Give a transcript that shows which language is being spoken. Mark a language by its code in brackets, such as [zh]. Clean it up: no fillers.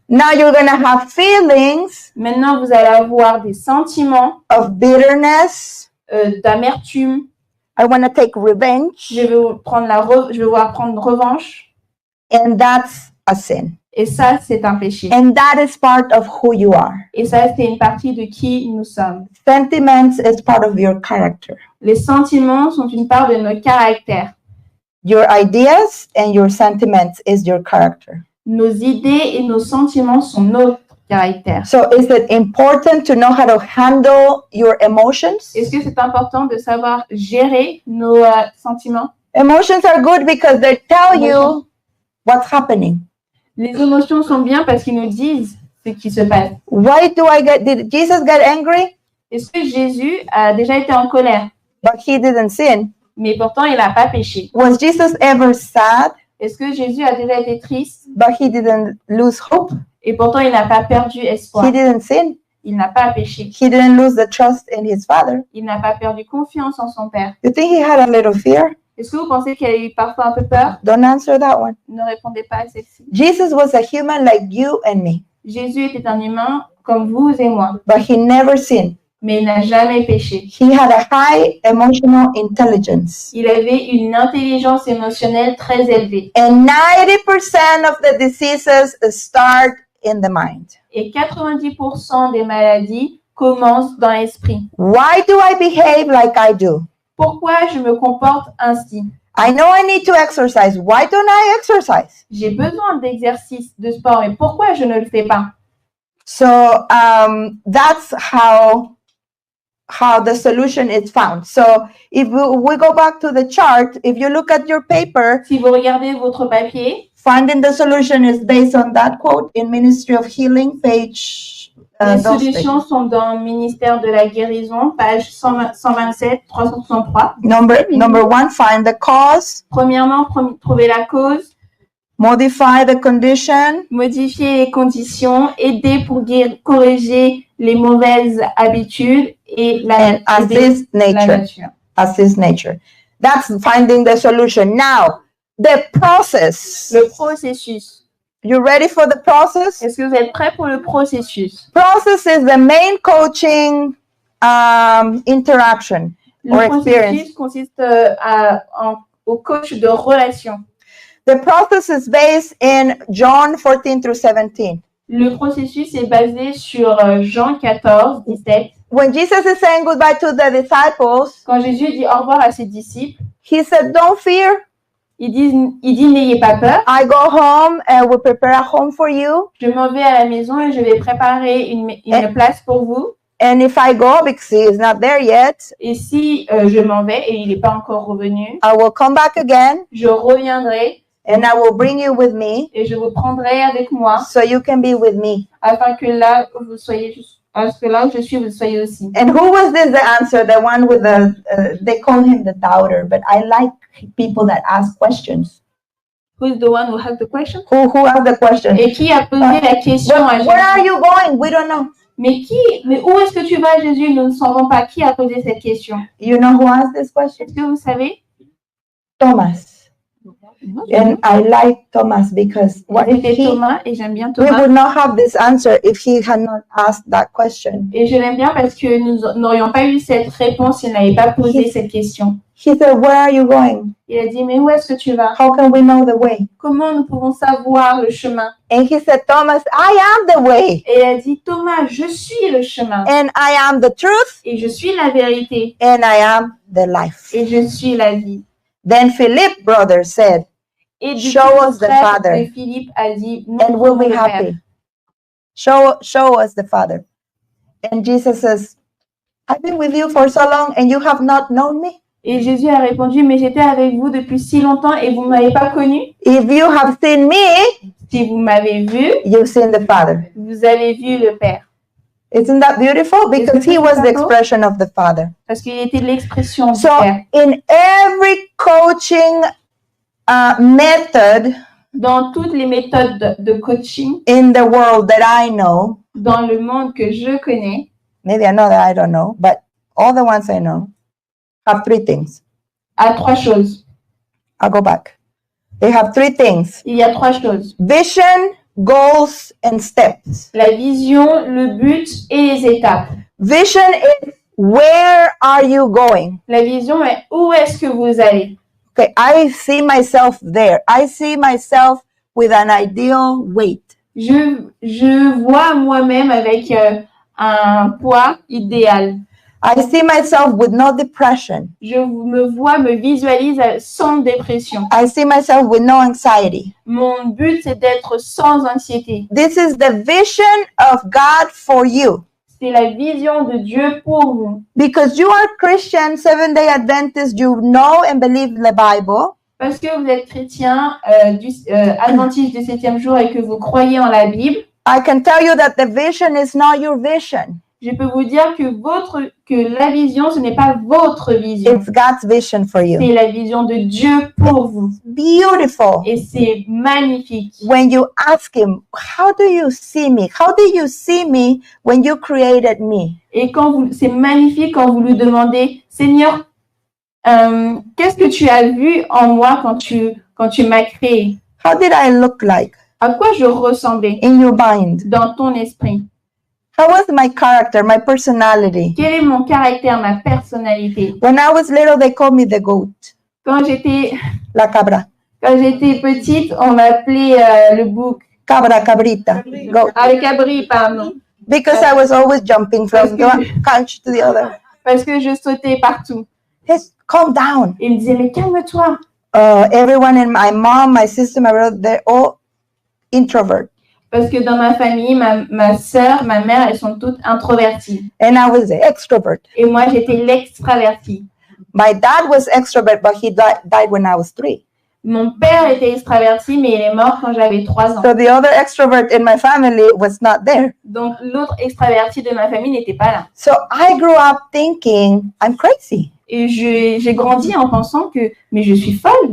[en] now you're going to have feelings [fr] maintenant vous allez avoir des sentiments [en] of bitterness. [fr] d'amertume. [en] I want to take revenge. [fr] Je vais vouloir prendre revanche. [en] And that's a sin. [fr] Et ça, c'est un péché. [en] And that is part of who you are. [fr] Et ça, c'est une partie de qui nous sommes. [en] Sentiments is part of your character. [fr] Les sentiments sont une part de notre caractère. [en] Your ideas and your sentiments is your character. [fr] Nos idées et nos sentiments sont notre caractère. [en] So is it important to know how to handle your emotions? [fr] Est-ce que c'est important de savoir gérer nos sentiments? [en] Emotions are good because they tell you what's happening. [fr] Les émotions sont bien parce qu'ils nous disent ce qui se passe. [en] Did Jesus get angry? [fr] Est-ce que Jésus a déjà été en colère? [en] But he didn't sin. [fr] Mais pourtant, il n'a pas péché. [en] Was Jesus ever sad? [fr] Est-ce que Jésus a déjà été triste? [en] But he didn't lose hope. [fr] Et pourtant, il n'a pas perdu espoir. [en] He didn't sin. [fr] Il n'a pas péché. [en] He didn't lose the trust in his Father. [fr] Il n'a pas perdu confiance en son Père. [en] You think he had a little fear? [fr] Est-ce que vous pensez qu'il a eu parfois un peu peur? [en] Don't answer that one. [fr] Ne répondez pas à celle-ci. [en] Jesus was a human like you and me, [fr] Jésus était un humain comme vous et moi, [en] but he never sinned. [fr] mais il n'a jamais péché. [en] He had a high emotional intelligence. [fr] Il avait une intelligence émotionnelle très élevée. [en] And 90% of the diseases start in the mind. [fr] Et 90% des maladies commencent dans l'esprit. [en] Why do I behave like I do? [fr] Pourquoi je me comporte ainsi? [en] I know I need to exercise. Why don't I exercise? [fr] J'ai besoin d'exercice, de sport, mais pourquoi je ne le fais pas? [en] So that's how the solution is found. So if we go back to the chart, if you look at your paper, [fr] Si vous regardez votre papier, [en] finding the solution is based on that quote in Ministry of Healing, page. [fr] les solutions sont dans le ministère de la guérison, page 127, 363. [en] Number one, find the cause, [fr] Premièrement, trouver la cause, [en] modify the condition, [fr] modifier les conditions, aider pour corriger les mauvaises habitudes et [en] and assist [fr] la [en] nature. [fr] nature. [en] Assist nature. That's finding the solution. Now, the process. [fr] Le processus. [en] You ready for the process? [fr] Est-ce que vous êtes prêts pour le processus? [en] Process is the main coaching interaction or [fr] Le [en] experience. [fr] processus consiste au coach de relation. [en] The process is based in John 14 through 17. [fr] Le processus est basé sur Jean 14, 17. [en] When Jesus is saying goodbye to the disciples, [fr] Quand Jésus dit au revoir à ses disciples, [en] he said, don't fear. [fr] il dit n'ayez pas peur. [en] I go home and will prepare a home for you. [fr] Je m'en vais à la maison et je vais préparer une place pour vous. [en] And if I go, because he is not there yet, [fr] Et si je m'en vais et il n'est pas encore revenu, [en] I will come back again [fr] je reviendrai [en] and I will bring you with me [fr] et je vous prendrai avec moi [en] so you can be with me. [fr] afin que là vous soyez parce que là où je suis, vous soyez aussi. [en] And who was this the answer? The one with the, they call him the doubter, but I like people that ask questions. Who is the one who has the question? Who asked the question? [fr] Et qui a posé la question à [en] Where are [fr] Jésus? [en] you going? We don't know. [fr] Mais où est-ce que tu vas, Jésus? Nous ne savons pas qui a posé cette question. [en] You know who asked this question? [fr] Est-ce que vous savez? [en] Thomas. And I like Thomas because what if [fr] C'était [en] he, [fr] Thomas et j'aime bien [en] we [fr] Thomas. [en] would not have this answer if he had not asked that question. [fr] Et je l'aime bien parce que nous n'aurions pas eu cette réponse s'il n'avait pas posé cette question. [en] He said, where are you going? [fr] Il a dit, mais où est-ce que tu vas? [en] How can we know the way? [fr] Comment nous pouvons savoir le chemin? [en] And he said, Thomas, I am the way [fr] Et il a dit, Thomas, je suis le chemin. [en] and I am the truth [fr] Et je suis la vérité. [en] and I am the life. [fr] Et je suis la vie. [en] Then Philip, brother, said, [fr] Et du [en] Show [fr] coup, [en] us the [fr] frère [en] Father. [fr] de Philippe a dit, [en] and we'll be [fr] montre-nous le Père. [en] happy. Show us the Father. And Jesus says, I've been with you for so long and you have not known me. [fr] Et Jésus a répondu, mais j'étais avec vous depuis si longtemps et vous ne m'avez pas connu. [en] If you have seen me, [fr] Si vous m'avez vu, [en] you've seen the Father. [fr] vous avez vu le Père. [en] Isn't that beautiful? Because he was the beautiful? expression of the Father. [fr] Parce qu'il était l'expression du [en] So [fr] Père. [en] in every coaching method [fr] Dans toutes les méthodes de coaching, [en] in the world that I know, [fr] dans le monde que je connais, [en] maybe another I don't know, but all the ones I know have three things. [fr] à trois choses. [en] I'll go back. They have three things: [fr] Il y a trois choses. [en] vision, goals, and steps. [fr] La vision, le but et les étapes. [en] Vision is where are you going? [fr] La vision est où est-ce que vous allez? [en] Okay, I see myself there. I see myself with an ideal weight. [fr] Je vois moi-même avec un poids idéal. [en] I see myself with no depression. [fr] Je me visualise sans dépression. [en] I see myself with no anxiety. [fr] Mon but, c'est d'être sans anxiété. [en] This is the vision of God for you. [fr] C'est la vision de Dieu pour vous. [en] Because you are Christian, Seventh-day Adventist, you know and believe the Bible. [fr] Parce que vous êtes chrétien, adventiste du 7e jour et que vous croyez en la Bible, [en] I can tell you that the vision is not your vision. [fr] je peux vous dire que la vision, ce n'est pas votre vision. [en] It's God's vision for you. [fr] C'est la vision de Dieu pour vous. [en] Beautiful. [fr] Et c'est magnifique. [en] When you ask him, how do you see me? How did you see me when you created me? [fr] Et c'est magnifique quand vous lui demandez, Seigneur, qu'est-ce que tu as vu en moi quand tu m'as créé? [en] How did I look like [fr] À quoi je ressemblais [en] in your mind? [fr] dans ton esprit? [en] How was my character, my personality? [fr] Quel est mon caractère, ma personnalité? [en] When I was little, they called me the goat, [fr] Quand j'étais [es] la cabra. [fr] petite, on m'appelait le bouc. [es] Cabra, cabrita, goat. [fr] Avec cabri, pardon. [en] Because I was always jumping from one country to the other. [fr] Parce que je sautais partout. [en] Just calm down. [fr] Et il me disait, mais calme-toi. [en] Everyone in my mom, my sister, my brother, they're all introvert. [fr] Parce que dans ma famille, ma sœur, ma mère, elles sont toutes introverties. [en] And I was the extrovert. [fr] Et moi, j'étais l'extravertie. [en] My dad was extrovert, but he died when I was 3. [fr] Mon père était extraverti, mais il est mort quand j'avais 3 ans. [en] So the other extrovert in my family was not there. [fr] Donc, l'autre extraverti de ma famille n'était pas là. [en] So I grew up thinking I'm crazy. [fr] Et j'ai grandi en pensant mais je suis folle.